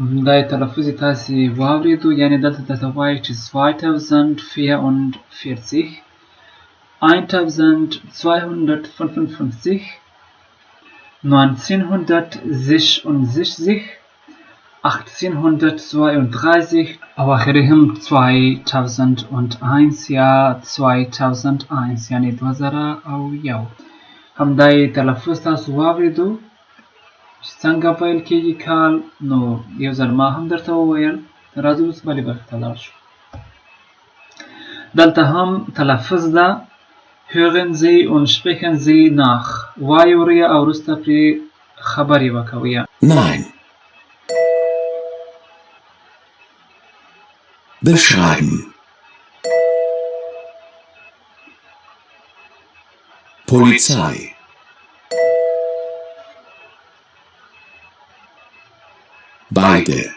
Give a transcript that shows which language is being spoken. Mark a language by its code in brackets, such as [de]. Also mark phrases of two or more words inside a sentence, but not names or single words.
[ps] دا تلفظ تاسې واورېدو، یعنې دلته درته وایي چې 2044 1255 1966 1832 او آخري هم 2001 یا 2001 یعنې 2001. همدا یې تلفظ تاسو واورېدو چې څنګه پیل کېږي کال. نو یو ځل ما هم درته وویل. راځو اوس بلې برخې ته لاړ شو. دلته هم تلفظ ده [de] hören Sie und sprechen Sie nach. [ps] وایورئ او وروسته پرې خبرې وکوئ. [de] Nein. Beschreiben. Polizei. Beide.